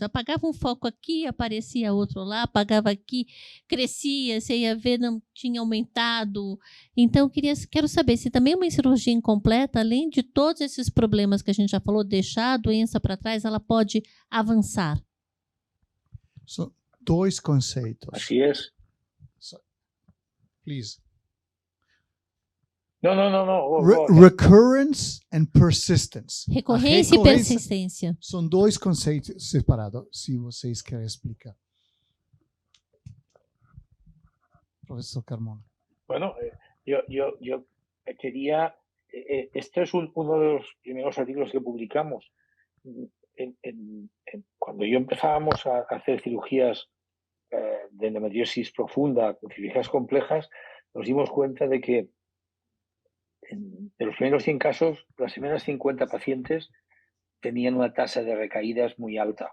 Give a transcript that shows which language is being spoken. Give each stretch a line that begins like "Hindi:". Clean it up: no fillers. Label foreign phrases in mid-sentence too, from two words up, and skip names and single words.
Portuguese: Apagava um foco aqui, aparecia outro lá, apagava aqui, crescia, você ia ver, não tinha aumentado. Então, quero saber se também uma cirurgia incompleta, além de todos esses problemas que a gente já falou, deixar a doença para trás, ela pode avançar. So, 2 conceitos.
Spanish: Así es.
English: So, please. No. Recurrence and persistence.
Portuguese: Recorrência e persistência. São 2 conceitos separados, se vocês querem explicar. Professor Carmona.
Spanish: Bueno, yo quería, este es uno de los primeros artículos que publicamos. Cuando yo empezábamos a hacer cirugías de endometriosis profunda, cirugías complejas, nos dimos cuenta de que de los primeros 100 casos, las primeras 50 pacientes tenían una tasa de recaídas muy alta.